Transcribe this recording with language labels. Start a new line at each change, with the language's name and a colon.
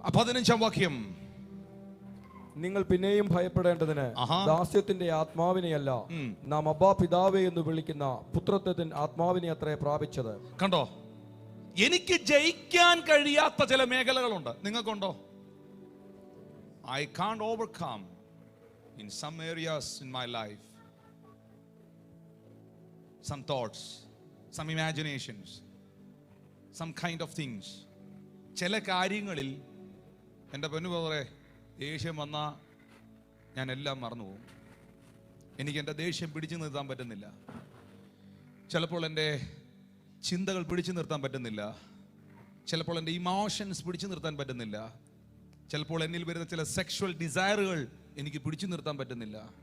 Malayalam: 15-ാം വാക്യം, നിങ്ങൾ പിന്നെയും ഭയപ്പെടേണ്ടതിന് ദാസ്യത്തിന്റെ ആത്മാവിനെയല്ല, നാം അബ്ബാ പിതാവേ എന്ന് വിളിക്കുന്ന പുത്രത്വത്തിൻ ആത്മാവിനെ അത്രേ പ്രാപിച്ചത്. കണ്ടോ, എനിക്ക് ജയിക്കാൻ കഴിയാത്ത ചില മേഖലകളുണ്ട്. നിങ്ങൾക്കുണ്ടോ?
English: I can't overcome in some areas in my life. Some thoughts, some imaginations, some kind of things.
Malayalam: ചില കാര്യങ്ങളിൽ എൻ്റെ പൊന്നു ബ്രദറെ, ദേഷ്യം വന്നാൽ ഞാൻ എല്ലാം മറന്നു പോകും. എനിക്ക് എൻ്റെ ദേഷ്യം പിടിച്ചു നിർത്താൻ പറ്റുന്നില്ല. ചിലപ്പോൾ എൻ്റെ ചിന്തകൾ പിടിച്ചു നിർത്താൻ പറ്റുന്നില്ല. ചിലപ്പോൾ എൻ്റെ ഇമോഷൻസ് പിടിച്ചു നിർത്താൻ പറ്റുന്നില്ല. ചിലപ്പോൾ എന്നിൽ വരുന്ന ചില സെക്ഷുവൽ ഡിസയറുകൾ എനിക്ക് പിടിച്ചു നിർത്താൻ പറ്റുന്നില്ല.